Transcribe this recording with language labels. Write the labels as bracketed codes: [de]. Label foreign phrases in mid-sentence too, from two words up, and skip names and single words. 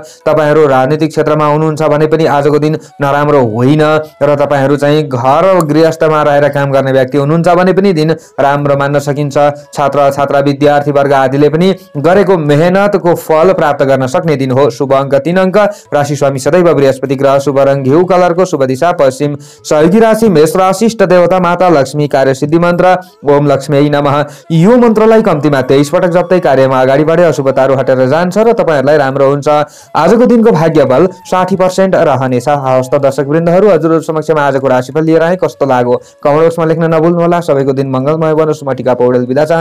[ne] तपाईहरु राजनीतिक क्षेत्रमा हुनुहुन्छ भने पनि आजको दिन नराम्रो होइन र तपाईहरु चाहिँ घर गृहस्थमा रहेर काम गर्ने व्यक्ति हुनुहुन्छ भने पनि दिन राम्रो मान्न सकिन्छ। छात्र छात्रा विद्यार्थी वर्ग आदिले पनि गरेको मेहनतको फल प्राप्त गर्न सक्ने दिन हो। शुभ अंक 3 अंक, राशि स्वामी सदैव बृहस्पति ग्रह, शुभ रंग घिउ कलरको, शुभ दिशा पश्चिम, सहयोगी राशि मेष राशि, इष्ट देवता माता लक्ष्मी, कार्य सिद्धि मन्त्र [sa] ओम लक्ष्मी नमः। [ne] यो मन्त्रलाई कम्तीमा 23 पटक जप्दै कार्यमा अगाडि बढे अशुभताहरू हटेर जान्छ र तपाईहरुलाई राम्रो हुन्छ। आजको दिनको भाग्य बल 60% रहनेछ। हस्त दर्शक वृन्दहरू, हजुरहरु समक्षमा आजको राशिफल लिएर आए, कस्तो लाग्यो कमेन्ट बक्समा लेख्न नभुल्नुहोला। सबैको दिन मंगलमय बनोस्। म टिका पौडेल बिदा चाहन्छु।